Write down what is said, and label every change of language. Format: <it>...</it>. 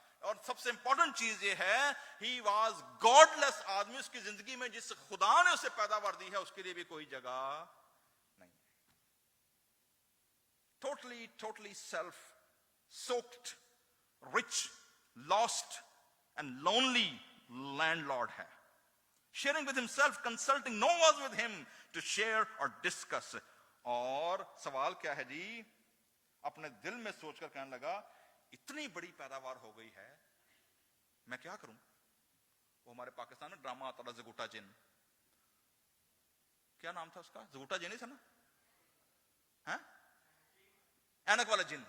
<ur>اور سب سے امپورٹنٹ چیز یہ ہے،</ur> <en>he was godless</en> <ur>آدمی. اس کی زندگی میں جس خدا نے اسے پیداوار دی ہے اس کے لیے بھی کوئی جگہ نہیں ہے.</ur> <en>Totally self sucked, rich, lost and lonely landlord ہے. Sharing with himself, consulting no one with him to share or discuss.</en> <ur>اور سوال کیا ہے جی، اپنے دل میں سوچ کر کہنے لگا اتنی بڑی پیداوار ہو گئی ہے، میں کیا کروں. وہ ہمارے پاکستان میں ڈرامہ آتا تھا زگوٹا جن. کیا نام تھا اس کا؟ زگوٹا جن ہی تھا نا؟ ہاں، اینک والا جن.</ur>